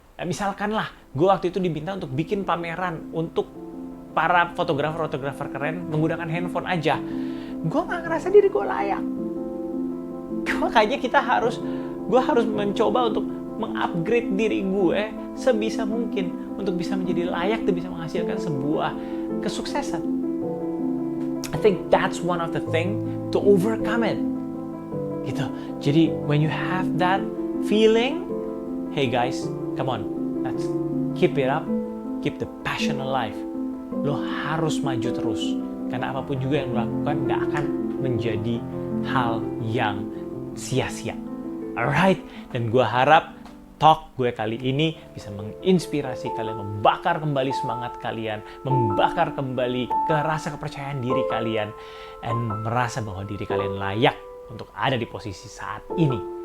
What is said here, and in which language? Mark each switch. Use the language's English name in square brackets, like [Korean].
[Indonesian] Misalkan lah, gue waktu itu diminta untuk bikin pameran untuk para fotografer keren menggunakan handphone aja. Gue nggak ngerasa diri gue layak. Makanya gue harus mencoba untuk mengupgrade diri gue sebisa mungkin untuk bisa menjadi layak dan bisa menghasilkan sebuah kesuksesan. [English] I think that's one of the thing to overcome it. Gitu. [Indonesian] Jadi [English] when you have that feeling, hey guys, come on, let's keep it up, keep the passion alive. [Indonesian] Lo harus maju terus, karena apapun juga yang lo lakukan gak akan menjadi hal yang sia-sia. Alright, dan gue harap talk gue kali ini bisa menginspirasi kalian, membakar kembali semangat kalian, membakar kembali rasa kepercayaan diri kalian, dan merasa bahwa diri kalian layak untuk ada di posisi saat ini.